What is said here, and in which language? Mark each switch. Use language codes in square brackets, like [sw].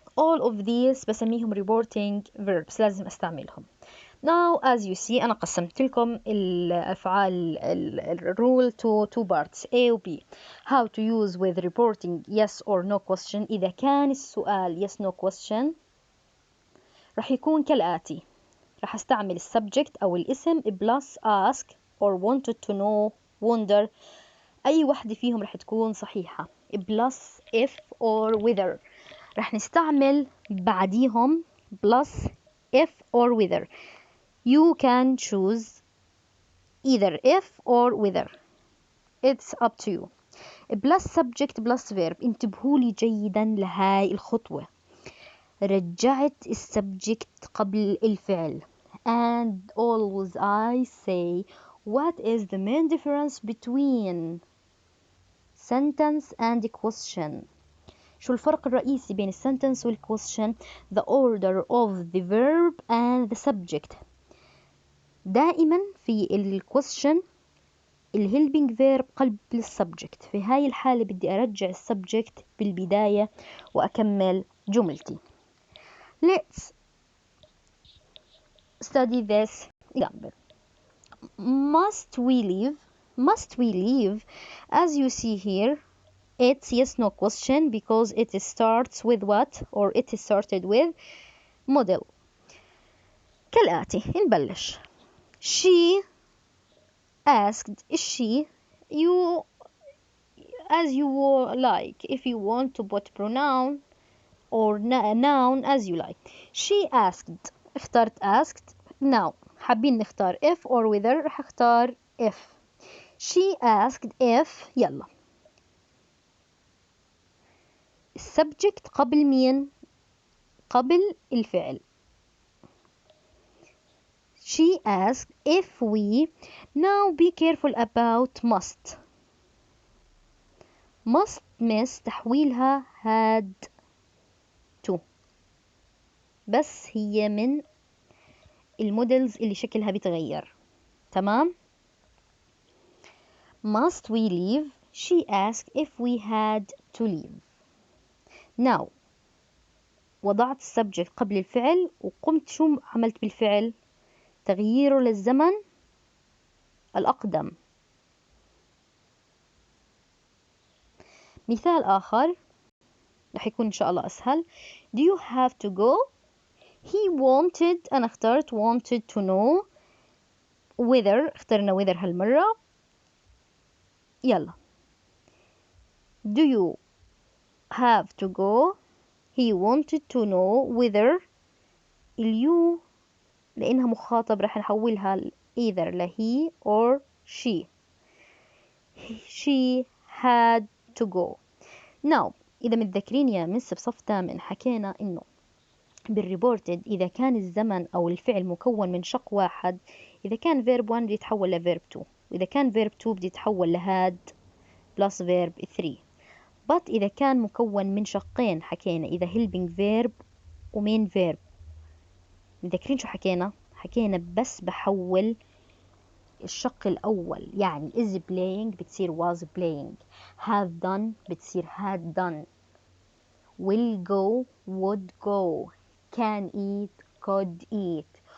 [en] all of these [ar] بسميهم [en] reporting verbs, [ar] لازم استعملهم. [en] Now as you see [ar] أنا قسمت لكم الأفعال [en] rule to two parts A و B. How to use with reporting yes or no question. [ar] إذا كان السؤال [en] yes no question [ar] رح يكون كالآتي. رح استعمل [en] subject [ar] أو الاسم [en] plus ask or wanted to know, wonder [ar] أي واحدة فيهم رح تكون صحيحة. [en] plus if or whether [ar] رح نستعمل بعديهم [en] plus if or whether. You can choose either if or whether. It's up to you. plus subject plus verb. [ar] انتبهوا لي جيدا لهاي الخطوة. رجعت السبجكت قبل الفعل. [en] And always I say, what is the main difference between sentence and question? [ar] شو الفرق الرئيسي بين السنتنس والquestion؟ [en] The order of the verb and the subject. [ar] دائما في الquestion الهيلبينج فيرب قبل السبجكت. في هاي الحالة بدي أرجع السبجكت بالبداية وأكمل جملتي. [en] Let's study this example. Must we leave? Must we leave? As you see here, it's yes no question because it starts with what, or it is started with model. [ar] كالآتي نبلش. [en] She asked, she, you as you like, if you want to put pronoun or noun as you like. She asked. [ar] اخترت [en] asked. Now [ar] حابين نختار [en] if or whether [ar] رح اختار [en] if. She asked if. [ar] يلا السبجكت قبل مين؟ قبل الفعل. [en] She asked if we. Now be careful about must. must miss [ar] تحويلها [en] had to. [ar] بس هي من المودلز اللي شكلها بيتغير. تمام؟ [en] Must we leave? She asked if we had to leave. Now [ar] وضعت السبجكت قبل الفعل وقمت شو عملت بالفعل؟ تغييره للزمن الأقدم. مثال آخر رح يكون إن شاء الله أسهل. [en] Do you have to go? He wanted. [ar] أنا اخترت [en] wanted to know. whether [ar] اخترنا [en] whether [ar] هالمرة. يلا [en] Do you have to go? He wanted to know whether. [ar] اليو لأنها مخاطب رح نحولها [en] either [ar] ل [en] he or she. She had to go. Now [ar] إذا متذكرين يا مس بصف تامن حكينا إنه بالريبورتد إذا كان الزمن أو الفعل مكون من شق واحد، إذا كان verb 1 بدي يتحول ل verb 2، وإذا كان verb 2 بدي يتحول ل had plus verb 3. [en] but [ar] إذا كان مكون من شقين حكينا إذا helping verb وmain verb. متذكرين شو حكينا؟ حكينا بس بحول الشق الأول، يعني [en] is playing [ar] بتصير [en] was playing، have done [ar] بتصير [en] had done، will go would go، can eat could eat.